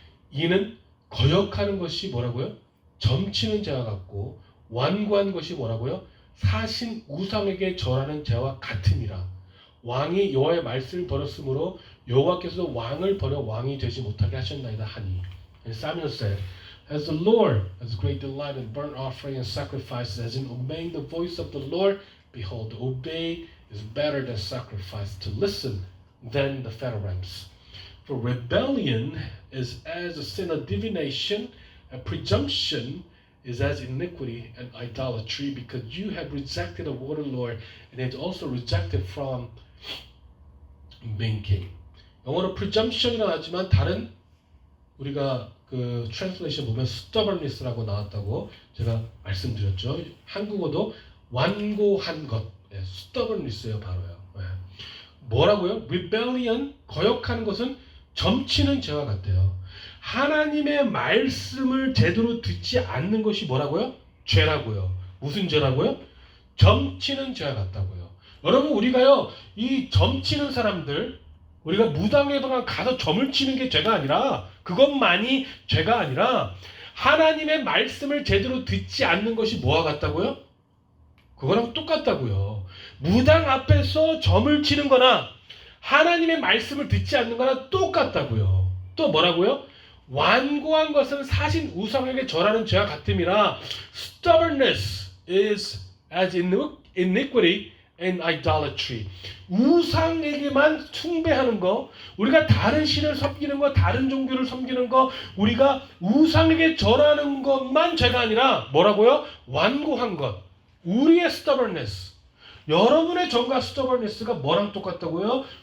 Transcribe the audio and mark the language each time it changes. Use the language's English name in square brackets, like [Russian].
[Korean] 이는 거역하는 것이 뭐라고요? 점치는 재와 같고 완고한 것이 뭐라고요? 사신 우상에게 절하는 재와 같음이라. 왕이 여호와의 말씀을 버렸으므로 여호와께서 왕을 버려 왕이 되지 못하게 하셨나이다 하니. [English] And Samuel said, As the Lord has great delight in burnt offering and sacrifices, as in obeying the voice of the Lord, behold, to obey is better than sacrifice, to listen than the fat rams. For rebellion is as a sin of divination, and presumption is as iniquity and idolatry, because you have rejected the word of the Lord, and have also rejected from being king. [Korean] 영어로 presumption이라고 하지만 다른 우리가 그 translation 보면 stubbornness라고 나왔다고 제가 말씀드렸죠. 한국어도 완고한 것, stubbornness예요, 바로요. 뭐라고요? rebellion, 거역하는 것은 점치는 죄와 같대요. 하나님의 말씀을 제대로 듣지 않는 것이 뭐라고요? 죄라고요. 무슨 죄라고요? 점치는 죄와 같다고요. 여러분 우리가요 이 점치는 사람들 우리가 무당에다가 가서 점을 치는 게 죄가 아니라 그것만이 죄가 아니라 하나님의 말씀을 제대로 듣지 않는 것이 뭐와 같다고요? 그거랑 똑같다고요. 무당 앞에서 점을 치는 거나 하나님의 말씀을 듣지 않는 거나 똑같다고요. 또 뭐라고요? 완고한 것은 사신 우상에게 절하는 죄와 같음이라. [English] Stubbornness is as iniquity and idolatry. [Korean] 우상에게만 숭배하는 거, 우리가 다른 신을 섬기는 거, 다른 종교를 섬기는 거, 우리가 우상에게 절하는 것만 죄가 아니라 뭐라고요? 완고한 것. 우리의 stubbornness, 여러분의 정과 stubbornness가 뭐랑 똑같다고요?